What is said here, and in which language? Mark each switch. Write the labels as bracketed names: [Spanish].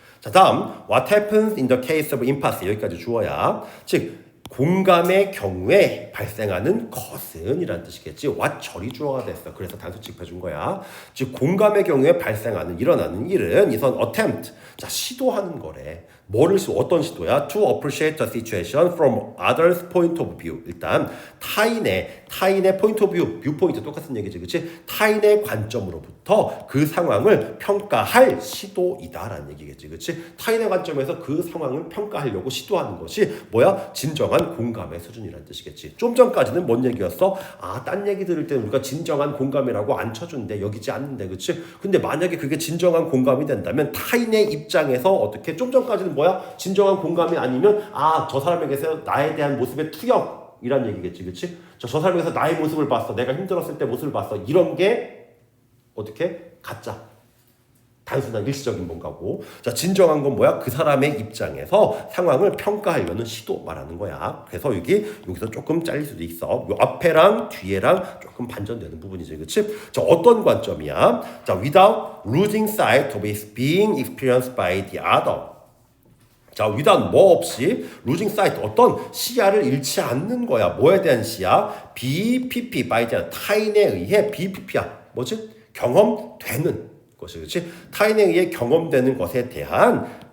[Korean] 자, 다음 [English] What happens in the case of impasse [Korean] 여기까지 주어야. 즉 공감의 경우에 발생하는 것은 이라는 뜻이겠지. what 절이 주어가 됐어. 그래서 단수 짚어준 거야. 즉 공감의 경우에 일어나는 일은 이선 attempt 자 시도하는 거래. 어떤 시도야? [English] To appreciate the situation from others' point of view. [Korean] 일단 타인의 [English] point of view, [Korean] 뷰포인트 똑같은 얘기지, 그렇지? 타인의 관점으로부터 그 상황을 평가할 시도이다라는 얘기겠지, 그렇지? 타인의 관점에서 그 상황을 평가하려고 시도하는 것이 뭐야? 진정한 공감의 수준이라는 뜻이겠지. 좀 전까지는 뭔 얘기였어? 딴 얘기 들을 때 우리가 진정한 공감이라고 안 쳐준대, 여기지 않는데, 그렇지? 근데 만약에 그게 진정한 공감이 된다면 타인의 입장에서 어떻게 좀 전까지는 뭐야? 진정한 공감이 아니면 저 사람에게서 나에 대한 모습의 투영이란 얘기겠지, 그렇지? 저 사람에게서 나의 모습을 봤어, 내가 힘들었을 때 모습을 봤어, 이런 게 어떻게? 가짜, 단순한 일시적인 뭔가고. 자, 진정한 건 뭐야? 그 사람의 입장에서 상황을 평가하려는 시도 말하는 거야. 그래서 여기서 조금 잘릴 수도 있어. 요 앞에랑 뒤에랑 조금 반전되는 부분이지, 그렇지? 자, 어떤 관점이야? [English] 자, without losing sight of it being experienced by the other. [Korean] 자, without 뭐 없이 [English] losing sight [Korean] 어떤 시야를 잃지 않는 거야. 뭐에 대한 시야? BPP by the 타인에 의해 BPP야. 뭐지? 경험되는 것이, 그렇지? 타인에 의해 경험되는 것에 대한